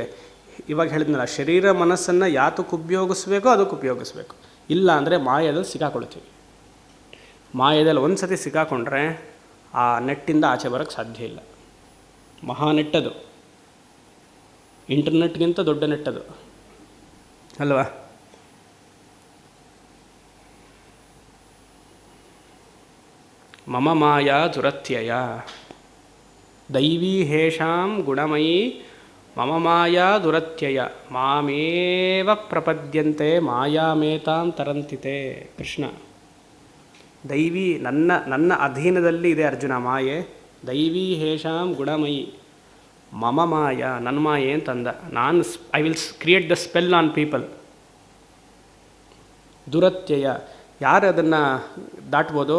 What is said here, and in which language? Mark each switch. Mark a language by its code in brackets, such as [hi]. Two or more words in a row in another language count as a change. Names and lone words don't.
[kn] ಇವಾಗ ಹೇಳಿದ್ನಲ್ಲ, ಶರೀರ ಮನಸ್ಸನ್ನು ಯಾತಕ್ಕೆ ಉಪಯೋಗಿಸ್ಬೇಕೋ ಅದಕ್ಕೆ ಉಪಯೋಗಿಸ್ಬೇಕು. ಇಲ್ಲ ಅಂದರೆ ಮಾಯದಲ್ಲಿ ಸಿಕ್ಕಾಕೊಳ್ತೀವಿ. ಮಾಯದಲ್ಲಿ ಒಂದು ಸತಿ ಸಿಕ್ಕಾಕೊಂಡ್ರೆ ಆ ನೆಟ್ಟಿಂದ ಆಚೆ ಬರೋಕ್ಕೆ ಸಾಧ್ಯ ಇಲ್ಲ. ಮಹಾ ನೆಟ್ಟದು, ಇಂಟರ್ನೆಟ್ಗಿಂತ ದೊಡ್ಡ ನೆಟ್ಟದು ಅಲ್ವಾ? [sa] ಮಮ ಮಾಯಾ ದುರತ್ಯಯ ದೈವೀ ಹೇಷಾಂ ಗುಣಮಯೀ ಮಮ ಮಾಯಾ ದುರತ್ಯಯ ಮಾಮೇವ ಪ್ರಪದ್ಯಂತೆ ಮಾಯಾಮೇತಾಂ ತರಂತಿತೆ. [kn] ಕೃಷ್ಣ, ದೈವಿ ನನ್ನ ಅಧೀನದಲ್ಲಿ ಇದೆ ಅರ್ಜುನ ಮಾಯೆ. [sa] ದೈವೀ ಹೇಷಾಂ ಗುಣಮಯಿ ಮಮ ಮಾಯ, [kn] ನನ್ನ ಮಾಯೆ ಅಂತಂದ. [en] I will create the spell on people. [kn] ದುರತ್ಯಯ, ಯಾರು ಅದನ್ನು ದಾಟ್ಬೋದು?